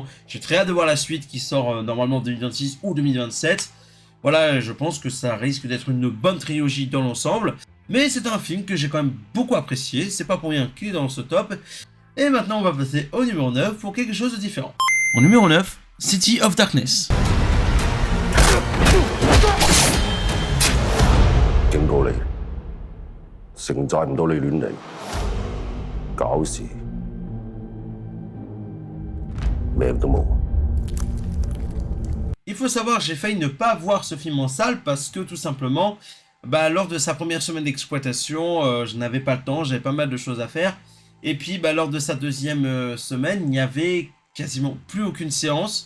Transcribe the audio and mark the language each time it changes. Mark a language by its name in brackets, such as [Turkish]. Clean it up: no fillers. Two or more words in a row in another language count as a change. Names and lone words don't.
[French] J'ai très hâte de voir la suite qui sort normalement en 2026 ou 2027. Voilà, je pense que ça risque d'être une bonne trilogie dans l'ensemble. Mais c'est un film que j'ai quand même beaucoup apprécié, c'est pas pour rien qu'il est dans ce top. Et maintenant, on va passer au numéro 9 pour quelque chose de différent. Au numéro 9, City of Darkness. [Cantonese] 警告你，城寨唔到你亂嚟，搞事，命都冇。 [French] Il faut savoir, j'ai failli ne pas voir ce film en salle parce que tout simplement, lors de sa première semaine d'exploitation, je n'avais pas le temps, j'avais pas mal de choses à faire. Et puis lors de sa deuxième semaine, il n'y avait quasiment plus aucune séance.